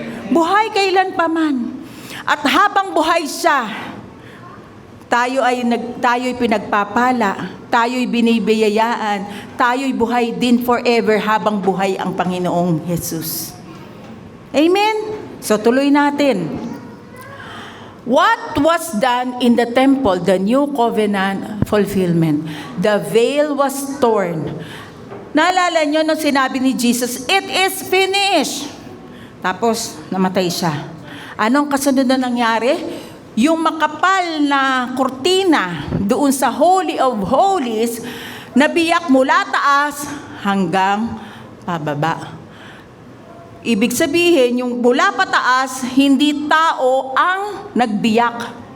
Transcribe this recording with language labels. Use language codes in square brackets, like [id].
[tl] Buhay kailanpaman. At habang buhay siya, tayo'y pinagpapala, tayo'y binibiyayaan, tayo'y buhay din forever habang buhay ang Panginoong Jesus. Amen. So tuloy natin. [en] What was done in the temple, the new covenant fulfillment? The veil was torn. [tl] Naalala nyo nung sinabi ni Jesus, [en] it is finished. [tl] Tapos, namatay siya. Anong kasunod na nangyari? Yung makapal na kurtina doon sa Holy of Holies, nabiyak mula taas hanggang pababa. Ibig sabihin, yung mula pataas, hindi tao ang nagbiyak.